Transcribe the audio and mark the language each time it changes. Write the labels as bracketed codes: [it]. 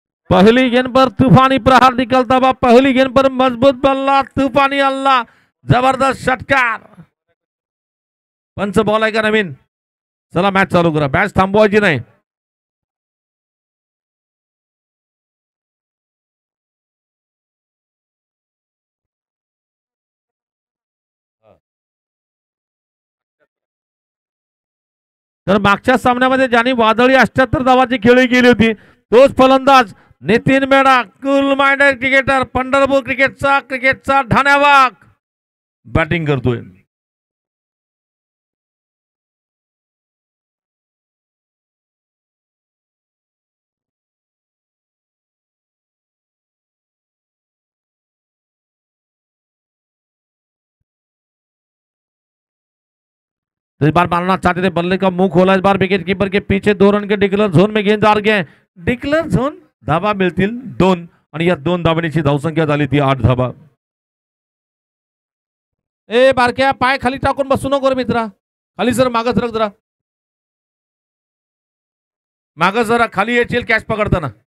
[hi] पहली गेंद पर तूफानी प्रहार निकलता हुआ, पहली गेंद पर मजबूत बल्ला, तूफानी हल्ला, जबरदस्त षटकार। [mr] पंच बॉल आहे का नवीन? चला मॅच चालू करा, मॅच थांबवायची नाही। तर मागच्या सामन्यामध्ये ज्यांनी वादळी 78 धावाची खेळी केली होती तोच फलंदाज Nitin Medha, cool minded cricketer, Pandharpur क्रिकेटचा ठाण्यावाग बॅटिंग करतोय। [hi] इस बार मारना चाहते थे, बल्ले का मुंह खोला इस बार विकेट कीपर के पीछे, 2 रन के डिक्लेअर झोन में गेंद जा रही है। [mr] डिक्लेअर झोन धावा मिळतील 2 आणि या 2 धावांची धावसंख्या झाली ती 8 धावा। ए बारक्या, पाय खाली टाकून बसू नको रे मित्रा, खाली सर, मागं सरक जरा, मागं जरा खाली येशील कॅच पकडताना।